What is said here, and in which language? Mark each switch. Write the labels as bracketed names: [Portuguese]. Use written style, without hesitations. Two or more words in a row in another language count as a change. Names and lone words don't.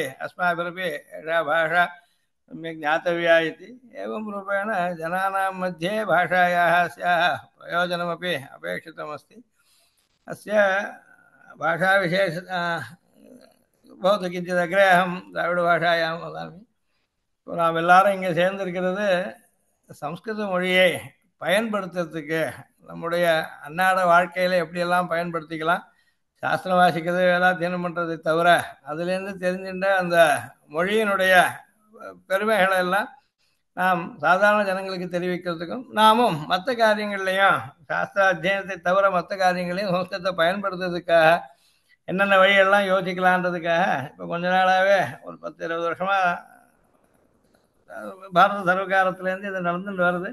[Sanskrit] अस्माभिरपि एषा भाषा सम्यक् ज्ञातव्या इति। एवं रूपेण जनानां मध्ये भाषायाः अस्याः प्रयोजनमपि अपेक्षितमस्ति। अस्य भाषाविशेष भवतु किञ्चित् अग्रे अहं द्राविडभाषायां वदामि. [Tamil] நாம் எல்லாரும் இங்கே சேர்ந்திருக்கிறது சம்ஸ்கிருத மொழியை பயன்படுத்துறதுக்கு, நம்முடைய அன்றாட வாழ்க்கையில் எப்படியெல்லாம் பயன்படுத்திக்கலாம், சாஸ்திரம் வாசிக்கிறது, வேதாத்தியனம் பண்ணுறதை தவிர அதுலேருந்து தெரிஞ்சுட்ட அந்த மொழியினுடைய பெருமைகளை எல்லாம் நாம் சாதாரண ஜனங்களுக்கு தெரிவிக்கிறதுக்கும், நாமும் மற்ற காரியங்கள்லையும் சாஸ்திர அத்தியனத்தை தவிர மற்ற காரியங்களையும் சம்ஸ்கிருதத்தை பயன்படுத்துறதுக்காக என்னென்ன வழியெல்லாம் யோசிக்கலான்றதுக்காக இப்போ கொஞ்ச நாளாகவே ஒரு 10-20 வருஷமாக பாரத சர்வகாரத்திலேருந்து இது நடந்துட்டு வருது.